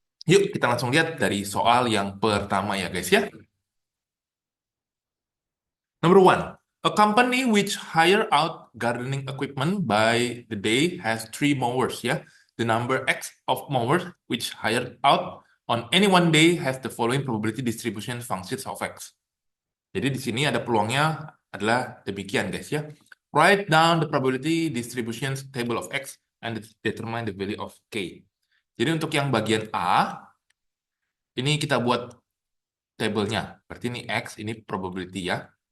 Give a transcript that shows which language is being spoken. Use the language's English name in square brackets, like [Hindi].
[Indonesian] Yuk kita langsung lihat dari soal yang pertama ya guys ya. [English] Number one, a company which hire out gardening equipment by the day has three mowers. Ya, the number X of mowers which hired out on any one day has the following probability distribution functions of X. [Indonesian] Jadi di sini ada peluangnya adalah demikian guys ya. [English] Write down the probability distribution table of X and determine the value of K. [Indonesian] Jadi untuk yang bagian A, ini kita buat tabelnya. Berarti ini X, ini probability ya.